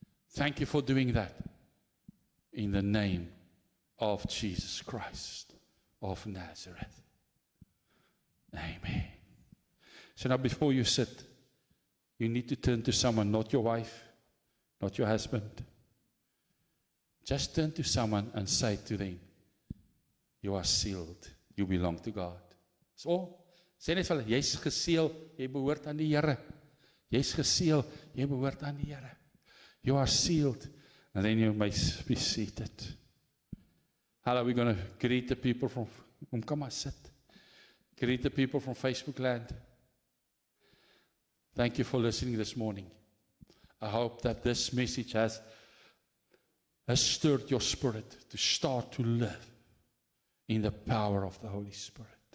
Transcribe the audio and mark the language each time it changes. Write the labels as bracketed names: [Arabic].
[English] Thank you for doing that in the name of Jesus Christ of Nazareth. Amen. So now before you sit, you need to turn to someone, not your wife, not your husband. Just turn to someone and say to them, you are sealed. You belong to God. [Afrikaans] So, sê net vir hulle, jy's geseël, jy behoort aan die Here. Jy's geseël, jy behoort aan die Here. [English] You are sealed. And then you may be seated. Hello, we're going to greet the people from, come on, sit. Greet the people from Facebook land. Thank you for listening this morning. I hope that this message has stirred your spirit to start to live in the power of the Holy Spirit.